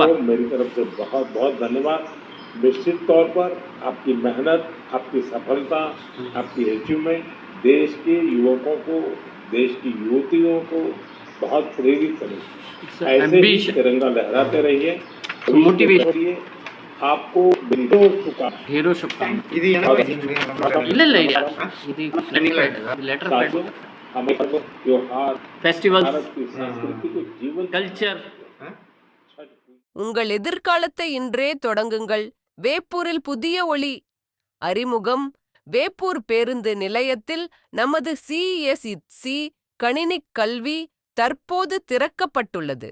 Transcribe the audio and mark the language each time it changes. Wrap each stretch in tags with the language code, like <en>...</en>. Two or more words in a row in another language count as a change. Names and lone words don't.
<hi>को मेरी तरफ से बहुत बहुत धन्यवाद। निश्चित तौर पर आपकी मेहनत, आपकी सफलता, आपकी अचीवमेंट देश के युवकों को, देश की युवतियों को बहुत प्रेरित करेगी। ऐसे ही ambition. तिरंगा लहराते रहिए, Motivation. करिए। आपको बिल्कुल शुक्रिया।</hi> <ta>ஹீரோ ஷுப்கான். இது எனக்கு இல்ல இல்ல இல்ல இது</ta> <en>letter pad</en> <hi>साथियों, हमें पर्व, त्योहार, फेस्टिवल्स भारत की संस्कृति को जीवन</hi> <ta>கல்ச்சர் உங்கள் எதிர்காலத்தை இன்றே தொடங்குங்கள். வேப்பூரில் புதிய ஒளி. அறிமுகம். வேப்பூர் பேருந்து நிலையத்தில் நமது CSC கணினிக் கல்வி தற்போது திறக்கப்பட்டுள்ளது.</ta>